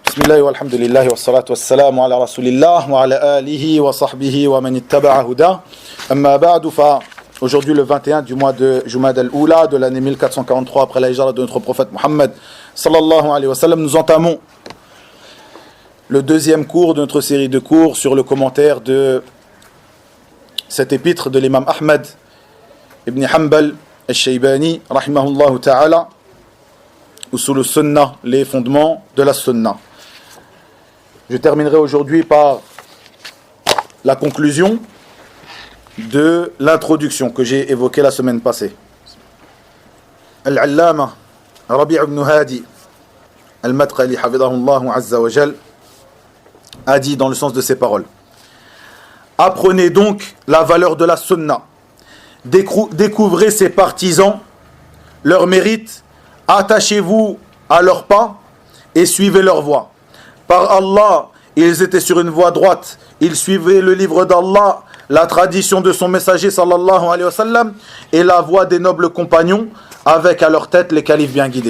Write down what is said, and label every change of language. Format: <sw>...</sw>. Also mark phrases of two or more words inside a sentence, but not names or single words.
<ar>بسم الله والحمد لله والصلاة والسلام على رسول الله وعلى آله وصحبه ومن اتبع الهدى. أما بعد ف</ar> <fr>aujourd'hui le 21 du mois de Jumad al-Oula de l'année 1443 après la hijra de notre prophète Muhammad</fr> <ar>صلى الله عليه وسلم,</ar> <fr>nous entamons le deuxième cours de notre série de cours sur le commentaire de cet épître de l'imam Ahmad ibn Hanbal al-Shaybani</fr> <ar>رحمه الله تعالى,</ar> <fr>Usul al-Sunnah, les fondements de la Sunnah. Je terminerai aujourd'hui par la conclusion de l'introduction que j'ai évoquée la semaine passée. Al-Allama Rabi' ibn Hadi al-Madkhali</fr> <ar>حفظه الله عز وجل</ar> <fr>a dit dans le sens de ses paroles: apprenez donc la valeur de la Sunnah, découvrez ses partisans, leurs mérites, attachez-vous à leurs pas et suivez leur voie. Par Allah, ils étaient sur une voie droite, ils suivaient le livre d'Allah, la tradition de son messager</fr> <ar>صلى الله عليه وسلم</ar> <fr>et la voie des nobles compagnons, avec à leur tête les califes bien guidés.</fr>